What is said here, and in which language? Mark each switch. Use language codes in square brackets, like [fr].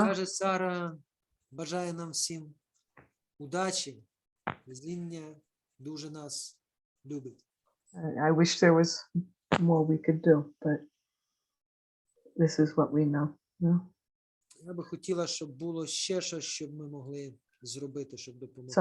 [uk] Каже Сара, бажає нам всім удачі, везіння, дуже нас любить. [en] I wish there was more we could do, but this is what we know. No? [uk] Я би хотіла, щоб було ще щось, щоб ми могли зробити, щоб допомогти.